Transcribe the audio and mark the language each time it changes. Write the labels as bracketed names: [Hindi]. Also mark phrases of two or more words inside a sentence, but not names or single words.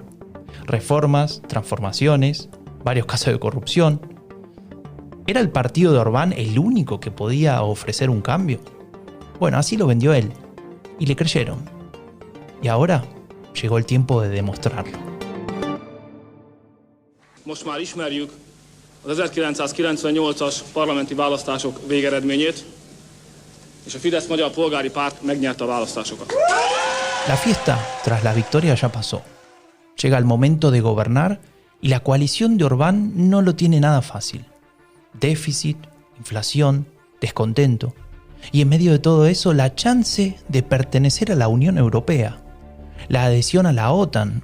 [Spanish] Reformas, transformaciones, varios casos de corrupción. ¿Era el partido de Orbán el único que podía ofrecer un cambio? Bueno, así lo vendió él, y le creyeron. Y ahora llegó el tiempo de demostrarlo. [Hungarian] Most már ismerjük az 1998-as parlamenti választások végeredményét, és a Fidesz Magyar Polgári Párt megnyerte a választásokat. [Spanish] La fiesta tras la victoria ya pasó. Llega el momento de gobernar y la coalición de Orbán no lo tiene nada fácil. Déficit, inflación, descontento. Y en medio de todo eso, la chance de pertenecer a la Unión Europea, la adhesión a la OTAN.